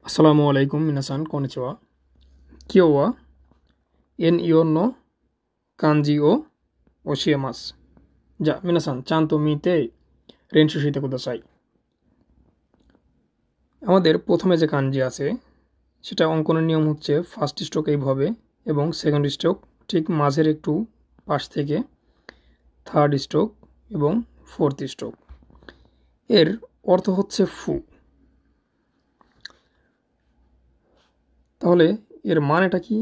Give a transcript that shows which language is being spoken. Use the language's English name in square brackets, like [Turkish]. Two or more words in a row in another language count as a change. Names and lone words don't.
[Arabic] السلام عليكم [Japanese] 皆さんこんにちは。今日は NEO の漢字を教えます. じゃ、皆さんちゃんと見て練習してください. [Bangla] আমাদের প্রথমে যে কাঞ্জি আছে সেটা অঙ্কনের নিয়ম হচ্ছে [English] first stroke [Bangla] এইভাবে এবং [English] second stroke [Bangla] ঠিক মাঝের একটু পাশ থেকে [English] third stroke [Bangla] এবং [English] fourth stroke. [Bangla] এর অর্থ হচ্ছে ফু। তাহলে এর মানেটা কি?